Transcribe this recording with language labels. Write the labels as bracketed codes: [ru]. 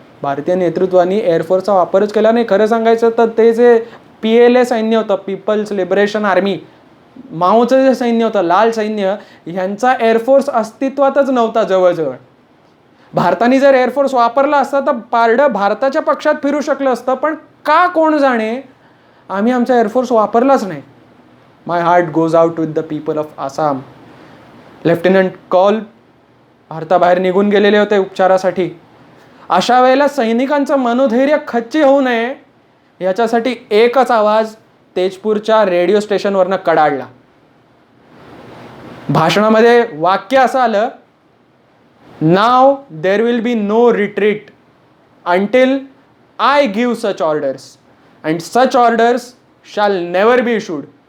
[mr] भारतीय नेतृत्वाने एअरफोर्सचा वापरच केला नाही. खरं सांगायचं तर ते जे PLA सैन्य होतं, पीपल्स लिबरेशन आर्मी, माओचं जे सैन्य होतं, लाल सैन्य, ह्यांचा एअरफोर्स अस्तित्वातच नव्हता जवळजवळ. भारताने जर एअरफोर्स वापरला असता तर पारडं भारताच्या पक्षात फिरू शकलं असतं. पण का कोण जाणे, आम्ही आमचा एअरफोर्स वापरलाच नाही. [en] My heart goes out with the people of Assam. [mr] Lieutenant कौल भारताबाहेर निघून गेलेले होते उपचारासाठी. अशा वेळेला सैनिकांचं मनोधैर्य खच्ची होऊ नये याच्यासाठी एकच आवाज तेजपूरच्या रेडिओ स्टेशनवरनं कडाडला. भाषणामध्ये वाक्य असं आलं, [en] Now there will be no retreat until I give such orders and such orders shall never be issued.